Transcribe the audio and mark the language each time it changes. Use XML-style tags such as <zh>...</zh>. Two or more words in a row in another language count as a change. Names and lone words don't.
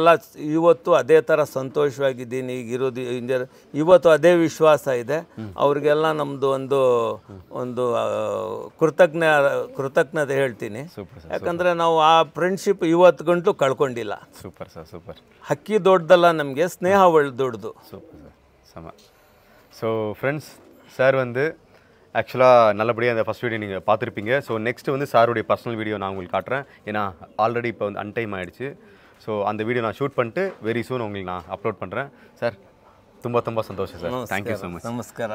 <kn>ಇವತ್ತು ಅದೇ ಥರ ಸಂತೋಷವಾಗಿದ್ದೀನಿ ಈಗಿರೋದು. ಇವತ್ತು ಅದೇ ವಿಶ್ವಾಸ ಇದೆ. ಅವ್ರಿಗೆಲ್ಲ ನಮ್ಮದು ಒಂದು ಕೃತಜ್ಞತೆ ಹೇಳ್ತೀನಿ. ಯಾಕಂದರೆ ನಾವು ಆ ಫ್ರೆಂಡ್ಶಿಪ್ ಇವತ್ತು ಗಂಟು ಕಳ್ಕೊಂಡಿಲ್ಲ.</kn> <en>super sir, super.</en> <kn>ಹಕ್ಕಿ ದೊಡ್ಡದಲ್ಲ, ನಮಗೆ ಸ್ನೇಹ ದೊಡ್ಡದು.</kn> <en>super sir,</en> <ta>செம.</ta> <en>so friends,</en> <ta>சார் வந்து ஆக்சுவலாக நல்லபடியாக அந்த</ta> <en>first video</en> <ta>நீங்கள் பார்த்துருப்பீங்க.</ta> <en>so next</en> <ta>வந்து சாருடைய</ta> <en>personal video</en> <ta>நான் உங்களுக்கு காட்டுறேன். ஏன்னா ஆல்ரெடி இப்போ வந்து அன்டைம் ஆகிடுச்சு. ஸோ அந்த வீடியோ நான் ஷூட் பண்ணிட்டு</ta> <en>very soon</en> <ta>உங்களுக்கு நான் அப்லோட் பண்ணுறேன். சார்,</ta> <kn>ತುಂಬ ಸಂತೋಷ ಸರ್.</kn> <en>thank you so much.</en> <kn>ನಮಸ್ಕಾರ.</kn>